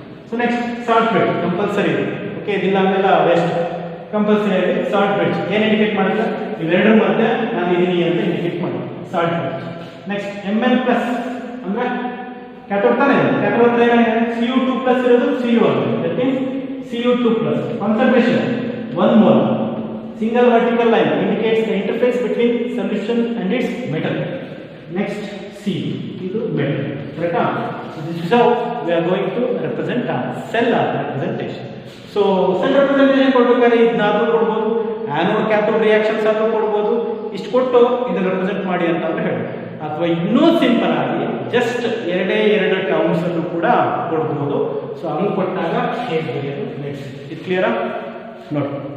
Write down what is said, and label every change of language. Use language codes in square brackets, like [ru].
[kn] So next salt bridge compulsory ಇದೆ. Okay, ಇದಿಲ್ಲ ಆಮೇಲೆ ವೇಸ್ಟ್. ಕಂಪಲ್ಸರಿ ಆಗಿ ಸಾಲ್ಟ್ ಬ್ರಿಡ್ಜ್ ಏನು ಇಂಡಿಕೇಟ್ ಮಾಡುತ್ತೆ, ಇವೆರಡರ ಮಧ್ಯೆ ನಾನು ಇದೀನಿ ಅಂತ ಇಂಡಿಕೇಟ್ ಮಾಡಿ salt bridge. Next Mn plus ಅಂದ್ರೆ ಕ್ಯಾಥೋಡ್ ತಾನೇ, ಕ್ಯಾಥೋಡ್ ಹತ್ರ ಏನಾಗಿದೆ, Cu2 ಪ್ಲಸ್ ಇರೋದು Cu ಆಗಿದೆ, [en] That means Cu2 plus. Concentration 1 mole. Single vertical line indicates the interface between solution and its metal. Next C, ಇದು metal. Correcta? So this is how we are going to represent a cell representation. [kn] So cell representation ಕೊಡಬೇಕಾದ್ರೆ ಇದನ್ನಾದ್ರೂ ಕೊಡಬಹುದು, anode cathode reactions ಆದ್ರೂ ಕೊಡಬಹುದು. ಇಷ್ಟು ಕೊಟ್ಟು ಇದನ್ನ represent ಮಾಡಿ ಅಂತ ಹೇಳಿ, ಅಥವಾ ಇನ್ನೂ ಸಿಂಪಲ್ ಆಗಿ ಜಸ್ಟ್ ಎರಡು ಟರ್ಮ್ಸ್ ಅನ್ನು ಕೂಡ ಕೊಡಬಹುದು. ಸೊ ಹಂಗೆ ಕೊಟ್ಟಾಗ ಹೇಗೆ ಬರೆಯೋದು, ನೆಕ್ಸ್ಟ್ ಇದು ಕ್ಲಿಯರಾ ನೋಡಿ.